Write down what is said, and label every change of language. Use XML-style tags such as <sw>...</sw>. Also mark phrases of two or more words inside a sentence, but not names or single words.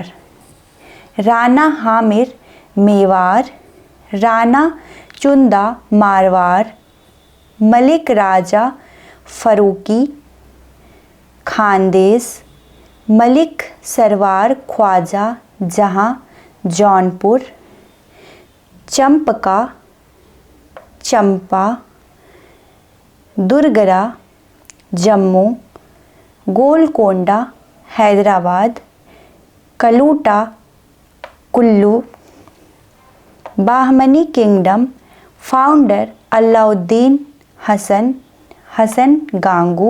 <en>Rana Hamir Mewar, Rana Chunda Marwar, Malik Raja Faruqi Khandesh, Malik Sarwar Khwaja Jahan Jaunpur. Champaka Champa, Durgara जम्मू, गोलकोंडा हैदराबाद, कलूटा कुल्लू. Bahmani Kingdom, founder Alauddin Hasan Gangu.</en>